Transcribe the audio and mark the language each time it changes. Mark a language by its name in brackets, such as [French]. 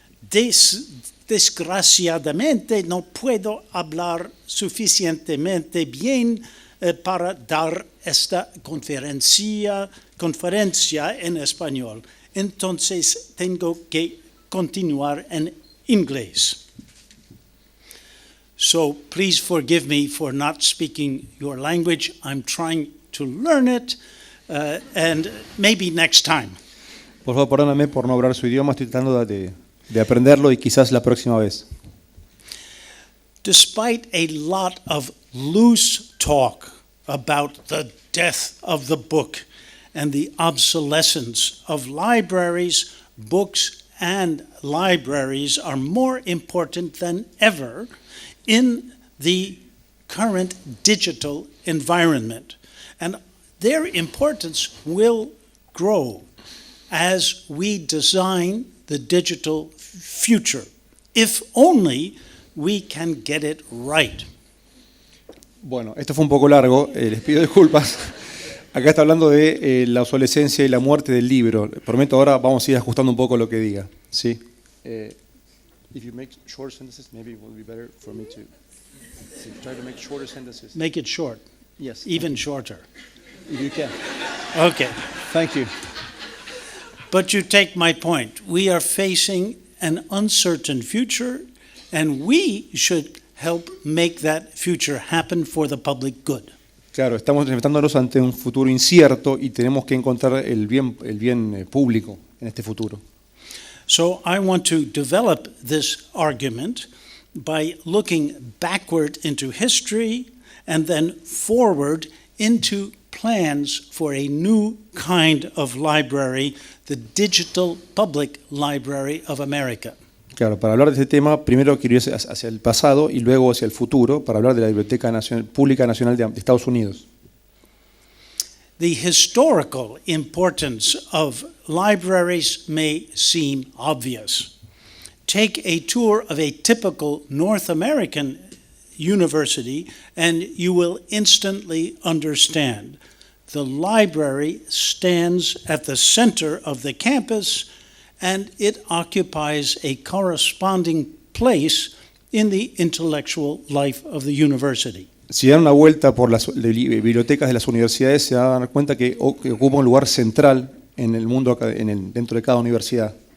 [Spanish] Desgraciadamente no puedo hablar suficientemente bien para dar esta conferencia en español. Entonces tengo que continuar en inglés. [English] So please forgive me for not speaking your language. I'm trying to learn it and maybe next time. [Spanish] Por favor, perdóname por no hablar su idioma. Estoy tratando de aprenderlo y quizás la próxima vez. [English] Despite a lot of loose talk about the death of the book and the obsolescence of libraries, books and libraries are more important than ever in the current digital environment. And their importance will grow as we design the digital future, if only we can get it right. [Spanish] Bueno, esto fue un poco largo, les pido disculpas, Acá está hablando de la obsolescencia y la muerte del libro. Prometo ahora vamos a ir ajustando un poco lo que diga. ¿Sí? [English] If you make short sentences, maybe it will be better for me to try to make shorter sentences. Make it short. Yes. Even shorter. If you can. Okay. Thank you. But you take my point. We are facing an uncertain future, and we should help make that future happen for the public good. [Spanish] Claro, estamos enfrentándonos ante un futuro incierto y tenemos que encontrar el bien público en este futuro. [English] So I want to develop this argument by looking backward into history and then forward into plans for a new kind of library, the Digital Public Library of America. [Spanish] Claro, para hablar de este tema, primero quiero ir hacia el pasado y luego hacia el futuro para hablar de la Biblioteca Pública Nacional de Estados Unidos. [English] The historical importance of libraries may seem obvious. Take a tour of a typical North American university and you will instantly understand. The library stands at the center of the campus and it occupies a corresponding place in the intellectual life of the university. [Spanish] Si dan una vuelta por las bibliotecas de las universidades, se van a dar cuenta que ocupa un lugar central en el mundo, dentro de cada universidad.